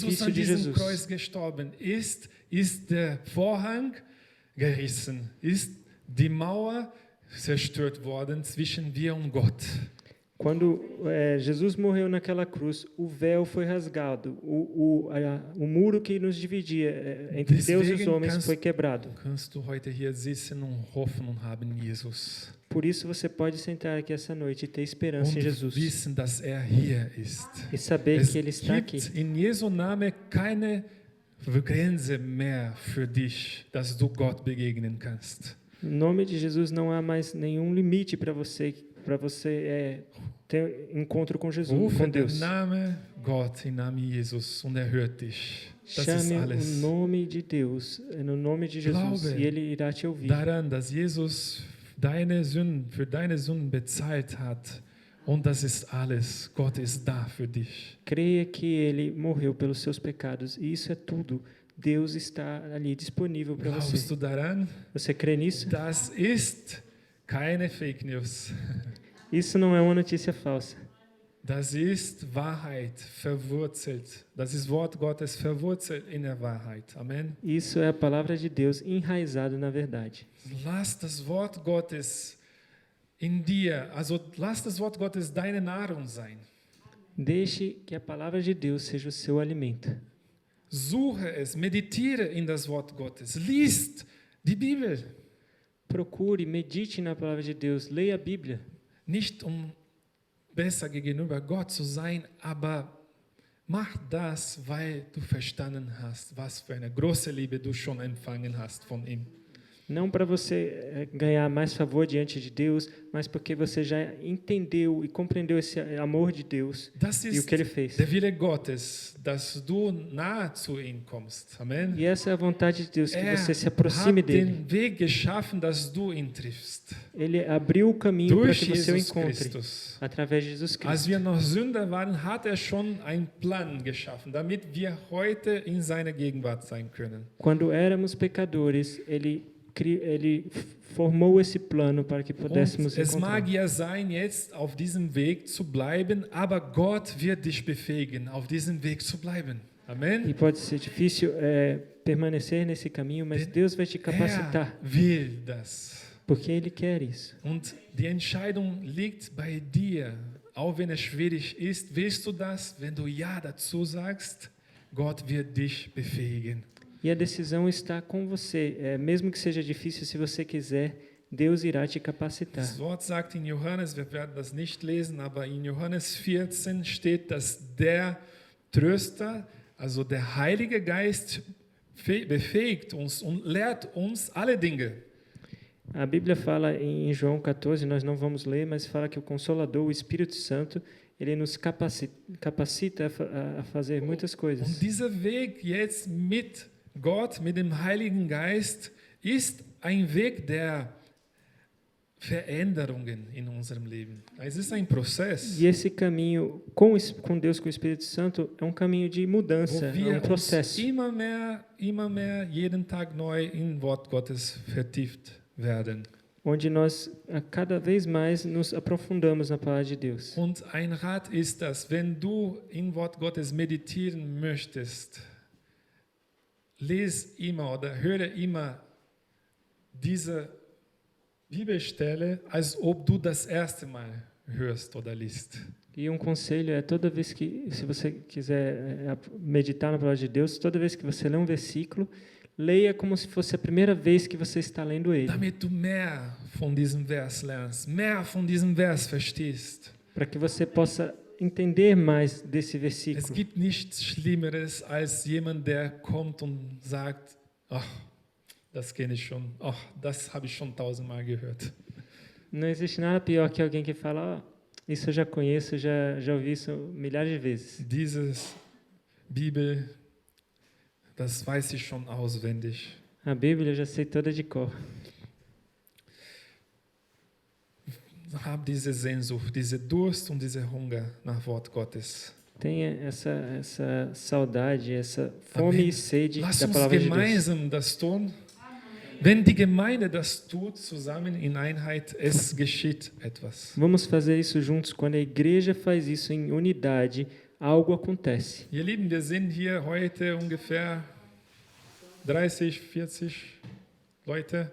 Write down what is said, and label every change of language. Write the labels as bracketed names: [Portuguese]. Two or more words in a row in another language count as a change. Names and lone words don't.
[Portuguese] sacrifício [German] an de diesem Jesus. Kreuz gestorben ist, ist der Vorhang gerissen, ist die Mauer zerstört worden zwischen wir und Gott. [Portuguese] Quando Jesus morreu naquela cruz, o véu foi rasgado, o muro que nos dividia entre Deus e os homens foi quebrado. [German] Kannst du heute hier sitzen und hoffen und haben Jesus. [Portuguese] Por isso você pode sentar aqui essa noite e ter esperança em [German] Und Jesus wissen, dass er hier ist. [Portuguese] e saber [German] Es [Portuguese] que Ele está aqui. [German] gibt in Jesu Namen keine Grenze mehr für dich, dass du Gott begegnen kannst. [Portuguese] Em nome de Jesus não há mais nenhum limite para você ter encontro com Jesus, [German] Rufe [Portuguese] com [German] den [Portuguese] Deus. [German] Namen Gott im Namen Jesus und er hört dich. Das ist [Portuguese] Chame o [German] alles. [Portuguese] nome de Deus, no nome de Jesus, [German] Glaube [Portuguese] e Ele irá te ouvir. [German] Daran, dass Jesus für deine Sünden bezahlt hat. Und das ist alles. Gott ist da für dich. [Portuguese] Creia que Ele morreu pelos seus pecados, e isso é tudo. Deus está ali disponível para [German] Glaubst [Portuguese] você. [German] du daran? [Portuguese] Você crê nisso? [German] Das ist keine [English] Fake News. [Portuguese] Isso não é uma notícia falsa. [German] Das ist Wahrheit verwurzelt. Das ist Wort Gottes verwurzelt in der Wahrheit. Amen. [Portuguese] Isso é a palavra de Deus enraizado na verdade. [German] Lass das Wort Gottes in dir, also lass das Wort Gottes deine Nahrung sein. [Portuguese] Deixe que a palavra de Deus seja o seu alimento. [German] Suche es, meditiere in das Wort Gottes, liest die Bibel. [Portuguese] Procure, medite na palavra de Deus, leia a Bíblia. [German] Nicht besser gegenüber Gott zu sein, aber mach das, weil du verstanden hast, was für eine große Liebe du schon empfangen hast von ihm. [Portuguese] Não para você ganhar mais favor diante de Deus, mas porque você já entendeu e compreendeu esse amor de Deus [German] Das [Portuguese] e o [German] ist [Portuguese] que Ele fez. [German] der Wille Gottes, dass du nahe zu ihm kommst. Amen. [Portuguese] E essa é a vontade de Deus, que [German] Er [Portuguese] você se aproxime [German] hat [Portuguese] dele. [German] den Weg geschaffen, dass du ihn triffst. [Portuguese] Ele abriu o caminho para [German] Durch [Portuguese] que você o [German] Jesus [Portuguese] encontre [German] Christus. [Portuguese] através de Jesus [German] Als [Portuguese] Cristo. [German] wir noch Sünder waren, hat er schon einen Plan geschaffen, damit wir heute in seiner Gegenwart sein können. [Portuguese] Quando éramos pecadores, Ele formou esse plano para que [German] Und [Portuguese] pudéssemos [German] es mag [Portuguese] encontrar. [German] ja sein, jetzt auf diesem Weg zu bleiben, aber Gott wird dich befähigen, auf diesem Weg zu bleiben. [Portuguese] E [German] Amen. [Portuguese] pode ser difícil permanecer nesse caminho, mas Deus vai te capacitar, [German] Er will das. [Portuguese] porque Ele quer isso. [German] Und die Entscheidung liegt bei dir. Auch wenn es schwierig ist, willst du das? Wenn du Ja dazu sagst, Gott wird dich befähigen. [Portuguese] E a decisão está com você. Mesmo que seja difícil, se você quiser, Deus irá te capacitar. [German] Das Wort sagt in Johannes, wir werden das nicht lesen, aber in Johannes 14 steht, dass der Tröster, also der Heilige Geist, befähigt uns und lehrt uns alle Dinge. [Portuguese] A Bíblia fala em João 14, nós não vamos ler, mas fala que o Consolador, o Espírito Santo, ele nos capacita a fazer muitas [German] Und [Portuguese] coisas. [German] dieser Weg jetzt mit Gott, mit dem Heiligen Geist, ist ein Weg der Veränderungen in unserem Leben. Es ist ein Prozess, [Portuguese] E esse caminho com Deus, com o Espírito Santo, é um caminho de mudança, [German] wo [Portuguese] é um [German] wir uns [Portuguese] processo. [German] immer mehr, jeden Tag neu in Wort Gottes vertieft werden. [Portuguese] Onde nós cada vez mais nos aprofundamos na palavra de Deus. [German] Und ein Rat ist das, wenn du in Wort Gottes meditieren möchtest, lese immer oder höre immer diese Bibelstelle, als ob du das erste Mal hörst oder liest. [Portuguese] E um conselho é toda vez que, se você quiser meditar na palavra de Deus, toda vez que você lê um versículo, leia como se fosse a primeira vez que você está lendo ele, [German] Damit du mehr von diesem Vers lernst, mehr von diesem Vers verstehst. [Portuguese] para que você possa entender mais desse [German] Es [Portuguese] versículo. [German] gibt nichts Schlimmeres als jemand, der kommt und sagt, ach, das kenne ich schon, ach, das habe ich schon 1000-mal gehört. [Portuguese] Não existe nada pior que alguém que fala, isso eu já conheço, já ouvi isso milhares de vezes. [German] Dieses Bibel, das weiß ich schon auswendig. [Portuguese] A Bíblia eu já sei toda de cor. [German] hab diese Sehnsucht, diese Durst und dieser Hunger nach Wort Gottes. [Portuguese] Tenha essa saudade, essa fome [German] Amen. [Portuguese] e sede [German] Lass [Portuguese] da [German] uns [Portuguese] palavra de Deus. [German] gemeinsam das tun. Wenn die Gemeinde das tut, zusammen in Einheit, es geschieht etwas. [Portuguese] Vamos fazer isso juntos. Quando a igreja faz isso em unidade, algo acontece. [German] Ihr Lieben, wir sind hier heute ungefähr 30, 40 Leute.